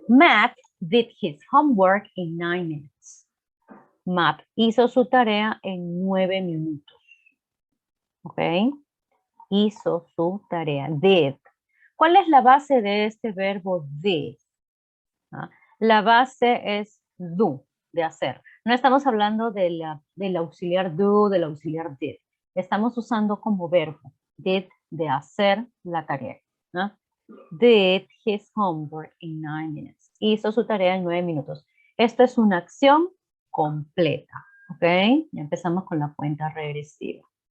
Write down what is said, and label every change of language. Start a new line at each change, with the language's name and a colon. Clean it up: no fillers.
English: Matt did his homework in 9 minutes.
Spanish: Matt hizo su tarea en 9 minutos. ¿Ok? Hizo su tarea. Did. ¿Cuál es la base de este verbo did? ¿Ah? La base es do, de hacer. No estamos hablando del auxiliar do, del auxiliar did. Estamos usando como verbo. Did, de hacer la tarea. ¿Ah?
English: Did his homework in 9 minutes.
Spanish: Hizo su tarea en 9 minutos. Esto es una acción completa. ¿Ok? Ya empezamos con la cuenta regresiva.